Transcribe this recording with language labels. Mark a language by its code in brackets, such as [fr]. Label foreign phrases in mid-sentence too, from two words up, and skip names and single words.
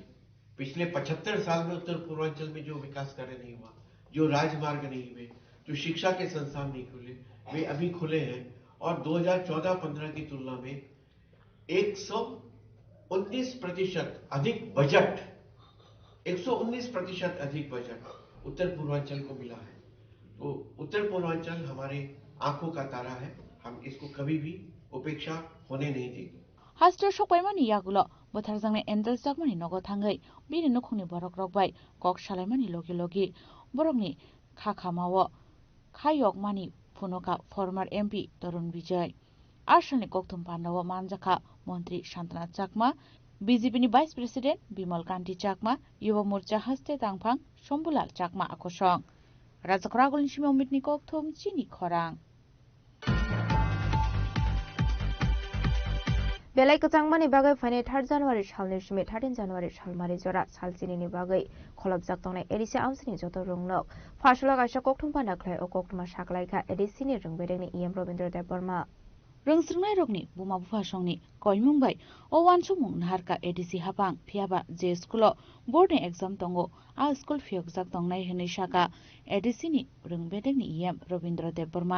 [hi] पिछले 75 साल में उत्तर पूर्वांचल में जो विकास कार्य नहीं हुआ, जो राजमार्ग नहीं हुए, जो शिक्षा के संस्थान नहीं खुले, वे अभी खुले हैं और 2014-15 की तुलना में 119% अधिक बजट, 119% अधिक बजट उत्तर पूर्वांचल को मिला है। तो उत्तर पूर्वांचल हमारे आंखों का तारा है, हम इसको कभी भी उपेक्षा होने नहीं देंगे। [trp] हास्टर सकबायमानि यागुलो बोथारजांनि एंजल चकमानि नगो थांगै बिनि नखुंनि बरक रकबाय कक सालायमानि लगे लगे बरकनि खाखामावो खायकमानि फुनका [en] former MP [trp] तरुण विजय आसामनि कक्थुम पांडावो मानजाखा मंत्री शांतना चकमा [en] BJP vice president [trp] बिमल कांति चकमा युवा मोर्चा हस्ते तांफां शंभुलाल चकमा आकर्षण राजखरागुलनि सिमा अमितनि कक्थुम चिनी खरां बेलाय कचांगमानि बागै फाइने 3 जानुवारि सालनि सिमे 13 जानुवारि सालमारि जरा सालचिनिनि बागै खलबजाक तंनाय एडिसि आमसिनि जत रोंनो फासला गायसा कक्थुम पानाख्लाय ओ कक्थुमा साखलायखा एडिसिनि रोंबेरेंनि इएम रवीन्द्र देव वर्मा रोंस्रंनाय रगनि बुमा बुफासंनि कयमुंबाय ओ वानसुमुं नाहारका एडिसि हापां फियाबा जे [en] school board exam [trp] तंगो आ स्कुल फियकजाक तंनाय हनै साका एडिसिनि रोंबेरेंनि इएम रवीन्द्र देव वर्मा